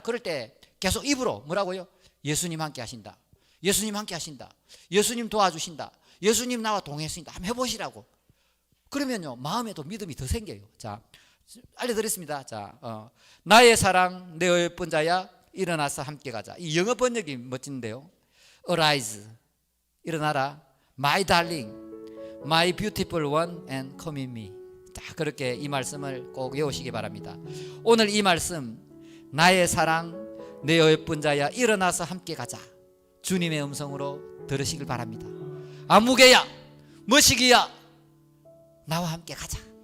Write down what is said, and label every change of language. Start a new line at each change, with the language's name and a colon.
Korean: 그럴 때 계속 입으로 뭐라고요? 예수님 함께 하신다, 예수님 함께 하신다, 예수님 도와주신다, 예수님 나와 동행하신다, 한번 해보시라고. 그러면요, 마음에도 믿음이 더 생겨요. 자, 알려드렸습니다. 자, 나의 사랑, 내 예쁜 자야, 일어나서 함께 가자. 이 영어 번역이 멋진데요.
English: Arise,
Korean: 일어나라.
English: My darling, my beautiful one, and come in me.
Korean: 자, 그렇게 이 말씀을 꼭 외우시기 바랍니다. 오늘 이 말씀, 나의 사랑, 내 예쁜 자야, 일어나서 함께 가자, 주님의 음성으로 들으시길 바랍니다. 아무개야, 머시기야, 나와 함께 가자.